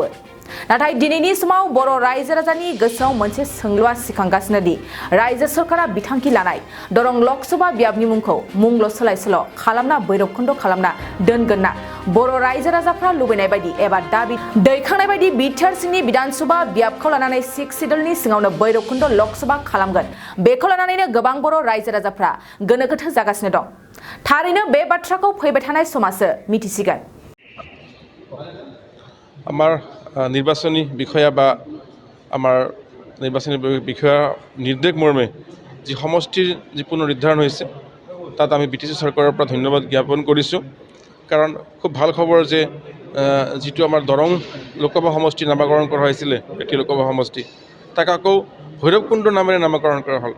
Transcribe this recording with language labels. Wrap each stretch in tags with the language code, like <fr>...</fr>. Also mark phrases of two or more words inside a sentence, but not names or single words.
<brx>नाथाय दिनैनि समाव बर' रायजो राजानि गोसोआव मोनसे सोंलुआ सिखांगासिनो दि रायजो सरकारा बिथांखि लानाय दरं लकसभा बियाबनि मुंखौ मुंल' सोलाय-सोल' खालामना भैरबकुन्द खालामना दोनगोन ना बर' रायजो राजाफ्रा लुबैनाय बायदि एबा दाबि दैखांनाय बायदि बिटिआर सिंनि बिधान सभा बियाबखौ लानानै 6 सिडुलनि सिङावनो भैरबकुन्द लकसभा खालामगोन। बेखौ लानानैनो गोबां बर' रायजो राजाफ्रा गोनो गोथो जागासिनो दं। थारैनो बे बाथ्राखौ फैबाय थानाय समासो मिथिसिगोन।</brx> <as>আমাৰ নিৰ্বাচনী বিষয়া বা আমাৰ নিৰ্বাচনী বিষয়া নিৰ্দেশ মৰ্মে যি সমষ্টিৰ যি পুনৰুদ্ধাৰণ হৈছে তাত আমি বিটিচি চৰকাৰৰ পৰা ধন্যবাদ জ্ঞাপন কৰিছোঁ। কাৰণ খুব ভাল খবৰ যে যিটো আমাৰ দৰং লোকসভা সমষ্টি নামকৰণ কৰা হৈছিলে এটি লোকসভা সমষ্টি তাক আকৌ ভৈৰৱকুণ্ড নামেৰে নামকৰণ কৰা হ'ল।</as>